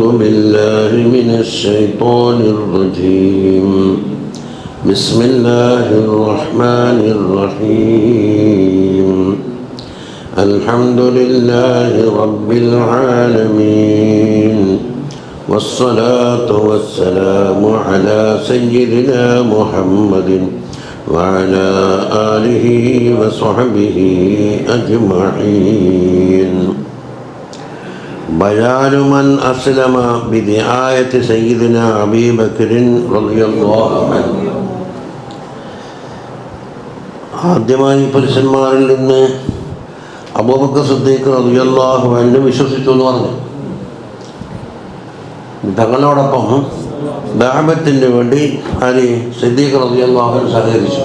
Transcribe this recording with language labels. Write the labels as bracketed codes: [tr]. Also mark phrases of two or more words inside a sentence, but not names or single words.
[ar] بالله من الشيطان الرجيم بسم الله الرحمن الرحيم الحمد لله رب العالمين والصلاة والسلام على سيدنا محمد وعلى آله وصحبه أجمعين. بيان من أسلم بدعاية سيدنا أبي بكر رضي الله عنه. [ml] ആദ്യമായി പുരുഷന്മാരിൽ നിന്ന് അബൂബക്കർ സിദ്ദീഖ് [ar] رضي الله عنه [ml] വിശ്വസിച്ചു എന്ന് പറഞ്ഞു. തങ്ങളോടൊപ്പം ദഅവത്തിന് വേണ്ടി സിദ്ദീഖ് [ar] رضي الله عنه [ml] സഹകരിച്ചു.